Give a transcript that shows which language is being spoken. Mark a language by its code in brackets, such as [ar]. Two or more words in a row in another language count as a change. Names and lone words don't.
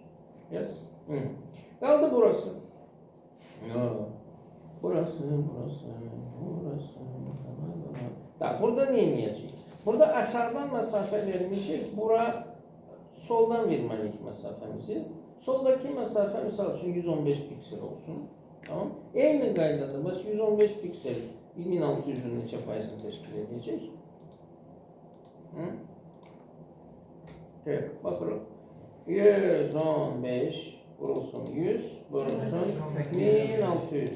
[tr] Yes. Kaldı burası. Burası. Tamam. Burada ne yiyecek? [az] Burada aşağıdan mesafe vermişik. Bura soldan verməliyik mesafemizi. [tr] Soldaki mesafe misal için 115 piksel olsun. Tamam. [az] Eyni qaydada biz 115 piksel 1600'ün neçə faizini təşkil edəcək? Evet, baxırıq. 115 vurulsun 100, vurulsun 1600.